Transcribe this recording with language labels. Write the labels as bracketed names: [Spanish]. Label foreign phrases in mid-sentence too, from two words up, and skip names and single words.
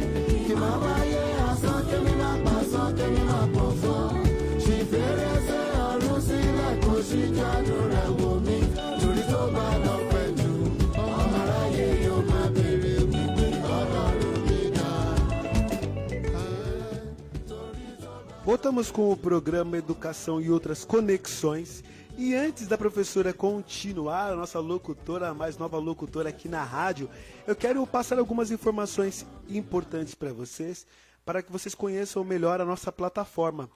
[Yoruba] Kì máa wáyé asán kémi máa pàṣán kémi máa pòfo. Ṣí fèrèsé ọ̀run sílẹ̀ kò ṣí jánu rẹ̀ wò mí. Torí tó bá lọ pẹ́ jù ọmọ aráyé yóò máa béèrè wípé Ọlọ́run mi dá. [Portuguese] Voltamos com o programa Educação e Outras Conexões. E antes da professora continuar, a nossa locutora, a mais nova locutora aqui na rádio, eu quero passar algumas informações importantes para vocês, para que vocês conheçam melhor a nossa plataforma.